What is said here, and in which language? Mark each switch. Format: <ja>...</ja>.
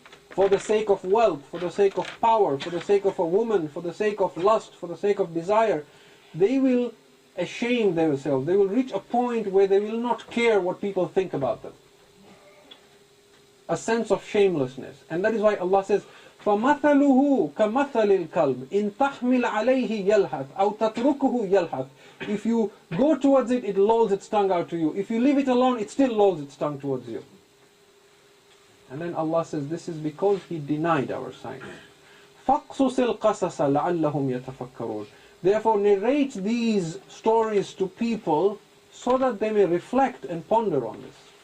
<en>For the sake of wealth, for the sake of power, for the sake of a woman, for the sake of lust, for the sake of desire, they will shame themselves. They will reach a point where they will not care what people think about them. A sense of shamelessness. And that is why Allah says,</en> <ar>فَمَثَلُهُ كَمَثَلِ الْكَلْبِ إِن تَحْمِلْ عَلَيْهِ يَلْحَثْ أَوْ تَتْرُكُهُ يَلْحَثْ.</ar> <en>If you go towards it, it lolls its tongue out to you. If you leave it alone, it still lolls its tongue towards you. And then Allah says, this is because he denied our signs.</en> <ar>فَقْصُصِ الْقَصَصَ لَعَلَّهُمْ يَتَفَكَّرُونَ.</ar> <en>Therefore narrate these stories to people so that they may reflect and ponder on this.</en>